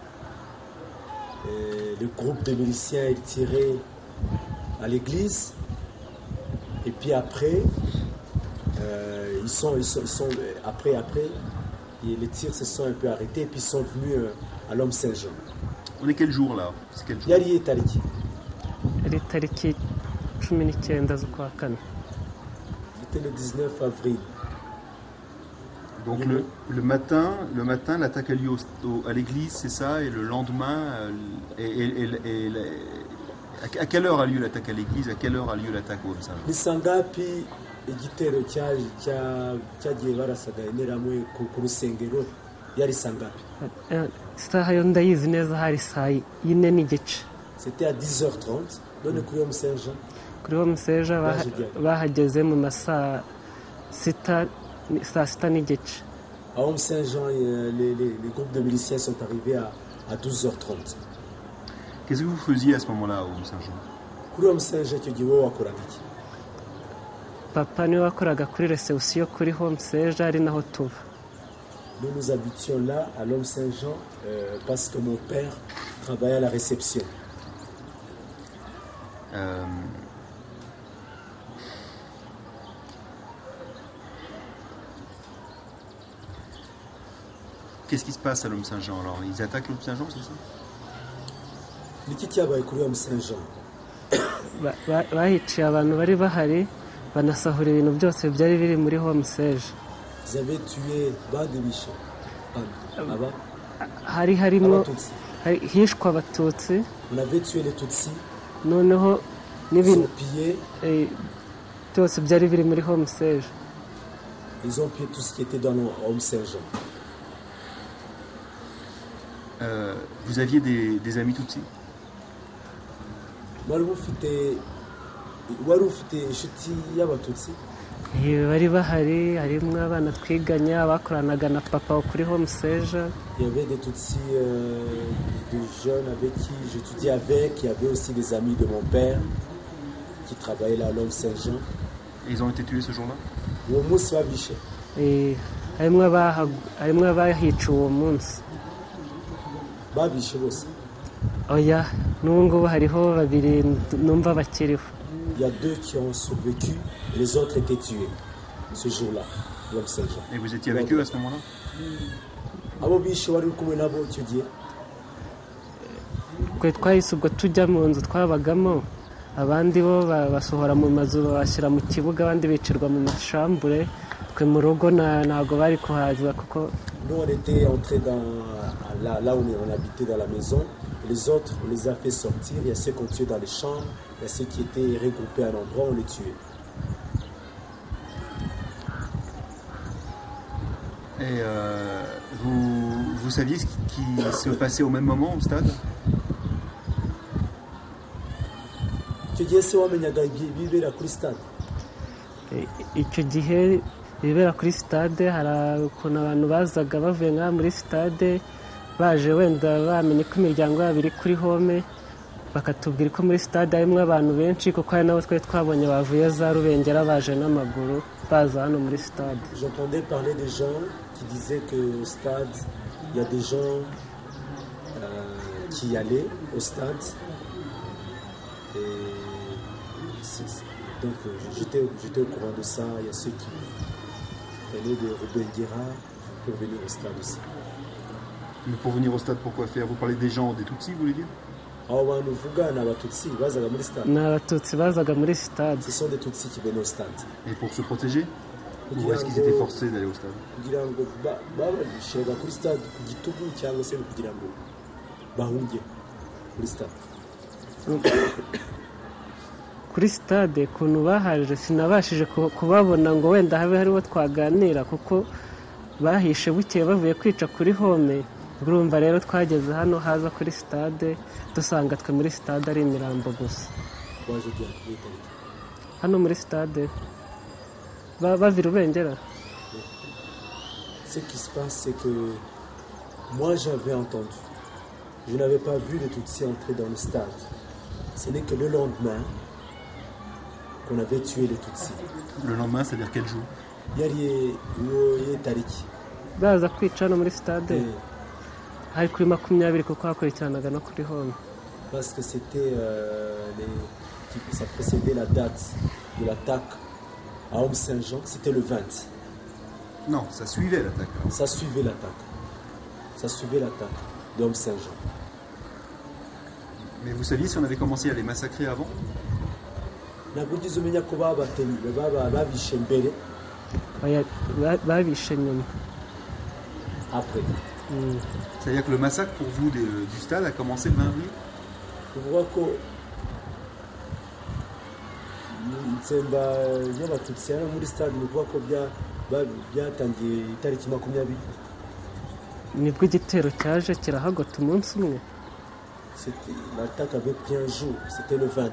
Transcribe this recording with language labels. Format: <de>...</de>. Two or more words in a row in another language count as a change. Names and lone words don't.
<fr>Et le groupe de miliciens ils tiraient à l'église et puis après ils sont après et les tirs se sont un peu arrêtés et puis ils sont venus à l'Homme Saint-Jean. On est quel jour là? C'est quel jour?</fr> <rw>Yari tariki. Ari tariki 19 z'ukwa kane.</rw> <fr>C'était le 19 avril. Donc le matin, l'attaque a lieu à l'église, c'est ça, et le lendemain, à quelle heure a lieu l'attaque à l'église? À quelle heure a lieu l'attaque au Homme Saint-Jean?</fr> <rw>Ni sangapi igitero cyagiye barasaga interamwe ku rusengero yari sangapi? Isaha yo ndayizi neza hari saa 4 n'igice.</rw> <fr>C'était à 10h30</fr> <rw>none kuri</rw> <fr>Homme Saint-Jean.</fr> <rw>Kuri Homme Saint-Jean bahageze mu masaa 6 n'igice.</rw> <fr>À Homme Saint-Jean, les groupes de miliciens sont arrivés à 12h30. Qu'est-ce que vous faisiez à ce moment-là au Homme Saint-Jean?</fr> <rw>Kuri Homme Saint-Jean icyo gihe wowe wakoraga iki? Papa niwe wakoraga kuri reception kuri Homme Saint-Jean ari naho tuba.</rw> <fr>Nous habitions là à l'Homme Saint-Jean parce que mon père travaillait à la réception. Qu'est-ce qui se passe à l'Homme Saint-Jean alors? Ils attaquent l'Homme Saint-Jean, c'est ça?</fr> <rw>Niki cyabaye kuri Homme Saint-Jean? Bahiciye abantu bari bahari banasahura ibintu byose byari biri muri Homme Saint-Jean.</rw> <fr>Ils avaient tué Badebisha.</fr> <rw>Hari harimo hishwa abatutsi.</rw> <fr>On avait tué les Tutsis.</fr> <rw>Noneho</rw> <fr>ont pillé.</fr> <rw>byose byari biri muri Home Serge.</rw> <fr>Ils ont pillé tout ce qui était dans le Home Serge. Vous aviez des amis Tutsi?</fr> <rw>wari ufite inshuti y'abatutsi? Bari bahari, harimo abana twiganye abakoranaga na papa kuri Home Serge.</rw> <fr>Il y avait des Tutsis, des jeunes avec qui j'étudiais avec. Il y avait aussi des amis de mon père qui travaillaient là à l'Homme Saint-Jean. Et ils ont été tués ce jour-là?</fr> <rw>Uwo munsi babishe. Harimo abahiciwe uwo munsi. Babishe bose? Oya, n'ubu ngubu hariho babiri numva bakiriho.</rw> <fr>Il y a 2 qui ont survécu, les autres étaient tués ce jour-là, l'Homme Saint-Jean. Et vous étiez avec eux à ce moment-là?</fr> <rw>Abo bishe wari uri kumwe nabo icyo gihe? Twe twahise ubwo tujya mu nzu twabagamo, abandi bo basohora mu mazu babashyira mu kibuga, abandi bicirwa mu mashambure. Twe mu rugo ntabwo bari kuhaza kuko</rw> <fr>nous on était entrés là où on habitait dans la maison. Les autres, on les a fait sortir. Il y a ceux qu'on tuait dans les chambres. Il y a ceux qui étaient regroupés à un endroit, on les tuait. Et vous saviez ce qui se passait au même moment au stade?</fr> <rw>Icyo gihe se wamenyaga ibibera kuri stade? Icyo gihe ibibera kuri stade hari ukuntu abantu bazaga bavuye nka muri stade baje wenda bamenye ko imiryango yabo iri kuri home, bakatubwira ko muri stade harimo abantu benshi kuko hari nabo twari twabonye bavuye za Rubengera baje n'amaguru baza hano muri stade.</rw> <fr>J'entendais parler des gens qui disaient que au stade, il y a des gens qui allaient au stade. Et donc j'étais au courant de ça. Il y a ceux qui venaient de Rubengera pour venir au stade aussi. Mais pour venir au stade, pourquoi faire? Vous parlez des gens, des Tutsis, vous voulez dire?</fr> <rw>Abo bantu uvuga ni abatutsi bazaga muri stade. Ni abatutsi bazaga muri stade.</rw> <fr>Ce sont des tutsis qui venaient au stade. Et pour se protéger? Ou est-ce qu'ils étaient forcés d'aller au stade?</fr> <rw>Kugira ngo babashyiraga kuri stade ku gitugu cyangwa se kugira ngo bahunge kuri stade. Kuri stade ukuntu bahaje sinabashije kubabona ngo wenda habe hariho twaganira kuko bahishe bukeye bavuye kwica kuri home. Urumva rero twageze hano haza kuri stade dusanga twe muri stade ari imirambo gusa. Hano muri stade bavira Rubengera.</rw> <fr>Ce qui se passe, c'est que moi j'avais entendu. Je n'avais pas vu les Tutsis entrer dans le stade. Ce n'est que le lendemain qu'on avait tué les Tutsis. Le lendemain, c'est-à-dire quel jour?</fr> <rw>Yari tariki. Baza kwica hano muri stade. Hari kuri 20 kuko hakurikiranaga no kuri home.</rw> <fr>Parce que c'était ça précédait la date de l'attaque à Home Saint-Jean, c'était le 20. Non, ça suivait l'attaque. Ça suivait l'attaque. Ça suivait l'attaque de Home Saint-Jean. Mais vous saviez si on avait commencé à les massacrer avant?</fr> <rw>Ntabwo ugize umenya ko babishe mbere. Babishe nyuma.</rw> <fr>Après. C'est-à-dire que le massacre pour vous du stade a commencé le 20 avril?</fr> <rw>Kuvuga ko itsemba y'abatutsi hano muri stade ni ukuvuga ko byatangiye itariki 20. Nibwo igitero cyaje kirahagota umunsi umwe.</rw> <fr>L'attaque avait pris un jour, c'était le 20.</fr>